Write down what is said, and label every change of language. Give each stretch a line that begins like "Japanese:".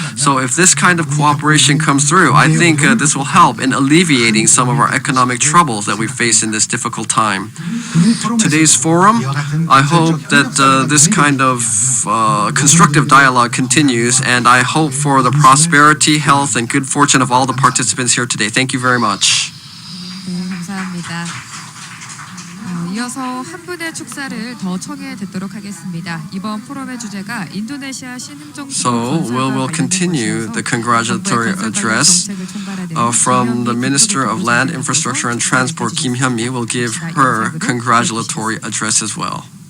English: So if this kind of cooperation comes through, I think this will help in alleviating some of our economic troubles that we face in this difficult time. Today's forum, I hope that this kind of constructive dialogue continues, and I hope for the prosperity, health, and good fortune of all the participants here today. Thank you very much.
Korean: 네, 감사합니다. 이어서 한 분의 축사를 더 청해 듣도록 하겠습니다. 이번 포럼의 주제가 인도네시아 신행정수
English: So we will continue the congratulatory address from the Minister of Land, Infrastructure and Transport, Kim Hyun-mi, will give her congratulatory address as well.